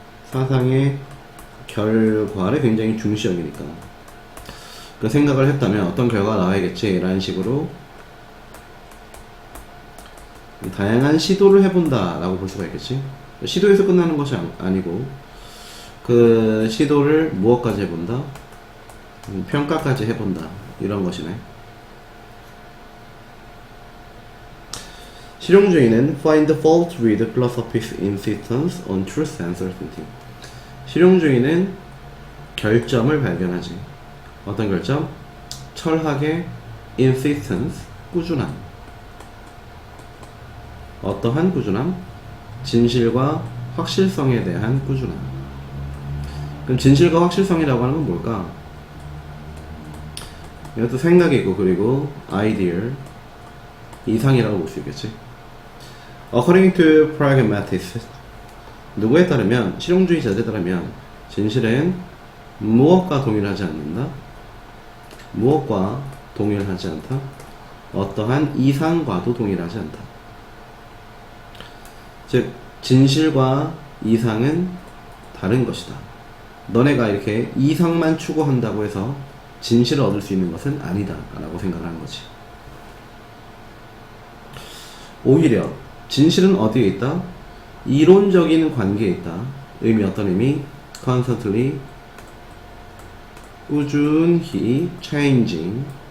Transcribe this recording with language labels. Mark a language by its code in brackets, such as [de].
[ko] 사상의 결과를 굉장히 중시 여기니까 그 생각을 했다면 어떤 결과가 나와야겠지 라는 식으로 다양한 시도를 해본다 라고 볼 수가 있겠지. 시도에서 끝나는 것이 아니고 그 시도를 무엇까지 해본다? 평가까지 해본다 이런 것이네. 실용주의는 [en] find fault with philosophy's insistence on truth and certainty. [ko] 실용주의는 결점을 발견하지. 어떤 결점? 철학의 insistence, 꾸준함. 어떠한 꾸준함? 진실과 확실성에 대한 꾸준함. 그럼 진실과 확실성이라고 하는 건 뭘까? 이것도 생각이고 그리고 아이디어, 이상이라고 볼 수 있겠지. [en] According to pragmatists, [ko] 누구에 따르면, 실용주의자들에 따르면 진실은 무엇과 동일하지 않는다? 무엇과 동일하지 않다? 어떠한 이상과도 동일하지 않다. 즉 진실과 이상은 다른 것이다. 너네가 이렇게 이상만 추구한다고 해서 진실을 얻을 수 있는 것은 아니다 라고 생각하는 거지. 오히려 진실은 어디에 있다? 이론적인 관계에 있다. 의미 어떤 의미? [en] constantly, [ko] 꾸준히 [en] changing.